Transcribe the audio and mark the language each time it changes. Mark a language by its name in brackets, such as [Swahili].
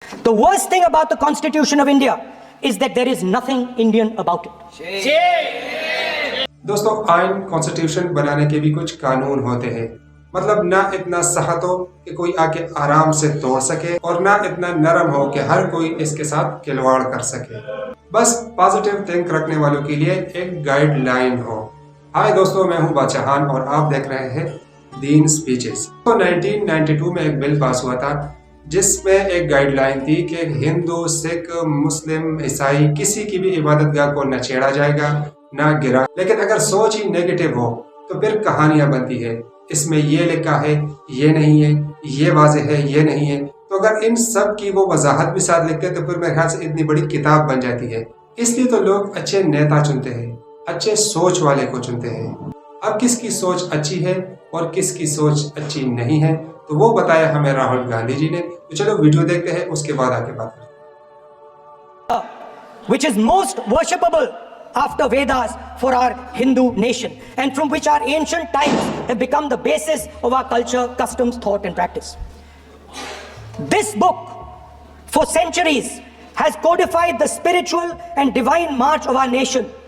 [English] The worst thing about the Constitution of India is that there is nothing Indian about it. [Hindi] दोस्तों, आइन constitution बनाने के भी कुछ कानून होते हैं। मतलब ना इतना सख्त हो कि कोई आके आराम से तोड़ सके और ना इतना नरम हो कि हर कोई इसके साथ खिलवाड़ कर सके। बस पॉजिटिव थिंक रखने वालों के लिए एक गाइडलाइन हो। हाय दोस्तों, मैं हूं बादशाहान और आप देख रहे हैं दीन स्पीचेस। तो 1992 में एक बिल पास हुआ था जिसमें एक गाइडलाइन थी कि हिंदू, सिख, मुस्लिम, ईसाई किसी की भी इबादतगाह को न छेड़ा जाएगा ना गिरा। लेकिन अगर सोच ही नेगेटिव हो तो फिर कहानियां बनती है। इसमें ये लिखा है, ये नहीं है, ये वाज़ेह है, ये नहीं है। तो अगर इन सब की वो वजाहत भी साथ लिखते तो फिर मेरे ख्याल से इतनी बड़ी किताब बन जाती है। इसलिए तो लोग अच्छे नेता चुनते हैं, अच्छे सोच वाले को चुनते हैं। अब किसकी सोच अच्छी है और किसकी सोच अच्छी नहीं है तो वो बताया हमें राहुल गांधी जी ने। तो चलो वीडियो देखते हैं, उसके बाद आके बात करते हैं। [English] Which is most worshipable after Vedas for our Hindu nation, and from which our ancient times have become the basis of our culture, customs, thought and practice. This book for centuries has codified the spiritual and divine march of our nation.